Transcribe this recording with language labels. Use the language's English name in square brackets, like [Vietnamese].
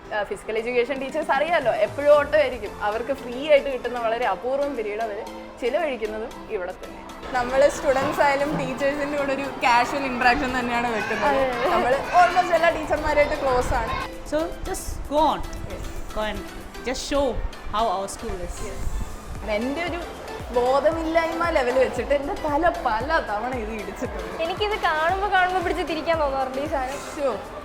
[Malayalam] Physical education teachers അറിയാമല്ലോ, എപ്പോഴും ഓട്ടമായിരിക്കും. അവർക്ക് ഫ്രീ ആയിട്ട് കിട്ടുന്ന വളരെ അപൂർവം പീരീഡ് അവർ ചിലവഴിക്കുന്നതും ഇവിടെ തന്നെ. നമ്മൾ സ്റ്റുഡൻസ് ആയാലും ടീച്ചേഴ്സിൻ്റെ കൂടെ ഒരു കാഷ്വൽ ഇൻട്രാക്ഷൻ തന്നെയാണ് വെക്കുന്നത്. നമ്മൾ ഓൾമോസ്റ്റ് എല്ലാ ടീച്ചർമാരായിട്ട് ക്ലോസ് ആണ്. [English] So just go on and just show how our school is. [Malayalam] എൻ്റെ ഒരു ബോധമില്ലായ്മ ലെവൽ വെച്ചിട്ട് എൻ്റെ തല പല തവണ ഇത് ഇടിച്ചിട്ടുണ്ട്. എനിക്കിത് കാണുമ്പോൾ പിടിച്ച് തിരിക്കാൻ തോന്നാറുണ്ട് ഈ സാധനം.